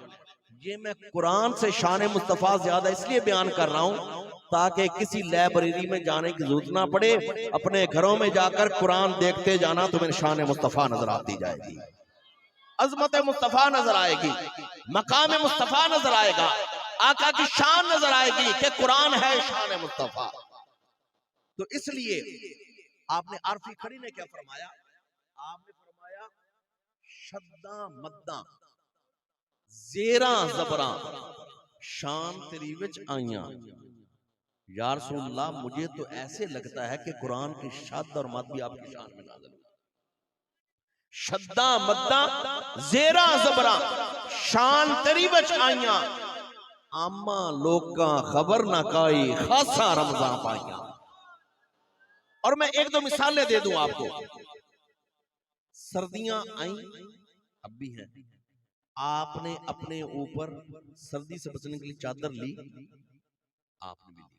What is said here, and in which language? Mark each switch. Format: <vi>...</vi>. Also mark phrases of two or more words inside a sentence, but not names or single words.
<ur>یہ میں قرآن سے شان مصطفیٰ زیادہ اس لیے بیان کر رہا ہوں تاکہ کسی لائبریری میں جانے کی ضرورت نہ پڑے, اپنے گھروں میں جا کر قرآن دیکھتے جانا, تمہیں شان مصطفیٰ نظر آتی جائے گی. عظمت مصطفیٰ نظر آئے گی، مقام مصطفیٰ نظر آئے گا، آقا کی شان نظر آئے گی کہ قرآن ہے شان مصطفیٰ۔ تو اس لیے آپ نے عارفی کھڑی نے کیا فرمایا؟ آپ نے فرمایا</ur> <pa>شداں مداں زیراں زبراں شان تیری وچ آئیاں۔</pa> <ar>یا رسول اللہ</ar> <ur>مجھے تو ایسے لگتا ہے کہ قرآن کی شد اور مد بھی آپ کی شان میں نازل ہے۔</ur> <pa>شداں مداں زیراں زبراں شان تیری وچ آئیاں، آما لوکاں خبر نہ کائی خاصا رمضان پائیاں۔</pa> <ur>اور میں ایک دو مثالیں دے دوں آپ کو۔ سردیاں آئیں، اب بھی ہیں، آپ نے اپنے اوپر سردی سے بچنے کے لیے چادر لی، آپ نے بھی لی۔</ur>